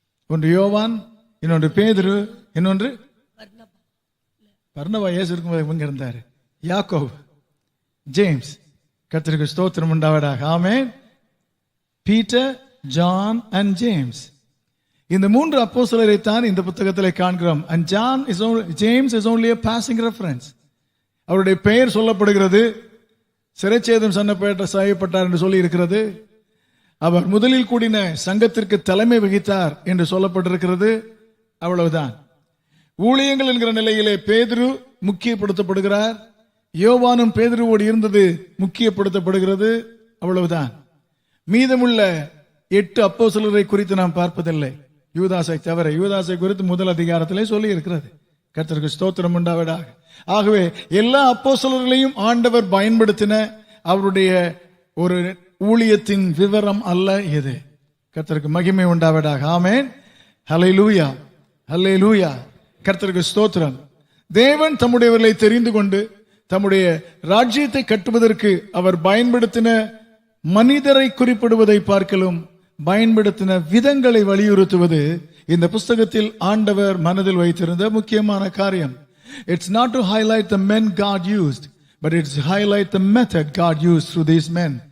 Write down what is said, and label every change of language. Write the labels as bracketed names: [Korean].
[Tamil] ஒன்று யோவான், இன்னொன்று பேதுரு, இன்னொன்று பர்னபா. இயேசு இருக்கும்போது இவங்க இருந்தாரு. யாக்கோபு, ஜேம்ஸ். கர்த்தருக்கு ஸ்தோத்திரம் உண்டாவதாக. ஆமென். Peter, John and James. இந்த 3 அப்போஸ்தலரை தான் இந்த புத்தகத்திலே காண்கிறோம். [English] And James is only a passing reference. [Tamil] அவருடைய பெயர் சொல்லப்படுகிறது. சிறைச்சேதம் செய்யப்பட்டார் என்று சொல்லி இருக்கிறது. அவர் முதலில் கூடின சங்கத்திற்கு தலைமை வகித்தார் என்று சொல்லப்பட்டிருக்கிறது. அவ்வளவுதான். ஊழியங்கள் என்கிற நிலையிலே பேதுரு முக்கியப்படுத்தப்படுகிறார். யோவானும் பேதுருவோடு இருந்தது முக்கியப்படுத்தப்படுகிறது. அவ்வளவுதான். மீதமுள்ள 8 அப்போஸ்தலரை குறித்து நாம் பார்ப்பதில்லை, யூதாசை தவிர. யூதாசை குறித்து முதல் அதிகாரத்திலே சொல்லி இருக்கிறது. கர்த்தருக்கு ஸ்தோத்திரம் உண்டாவதாக. ஆகவே எல்லா அப்போஸ்தலர்களையும் ஆண்டவர் பயன்படுத்தின அவருடைய ஒரு ஊழியத்தின் விவரம் அல்ல இது. கர்த்தருக்கு மகிமை உண்டாவதாக. ஆமென். ஹல்லேலூயா, ஹல்லேலூயா. கர்த்தருக்கு ஸ்தோத்திரம். தேவன் தம்முடையவர்களை தெரிந்து கொண்டு தம்முடைய ராஜ்யத்தை கட்டுவதற்கு அவர் பயன்படுத்தின மனிதரை குறிப்பிடுவதை பார்க்கலும் பயன்படுத்தின விதங்களை வலியுறுத்துவது இந்த புஸ்தகத்தில் ஆண்டவர் மனதில் வைத்திருந்த முக்கியமான காரியம். [English] It's not to highlight the men God used, but it's to highlight the method God used through these men.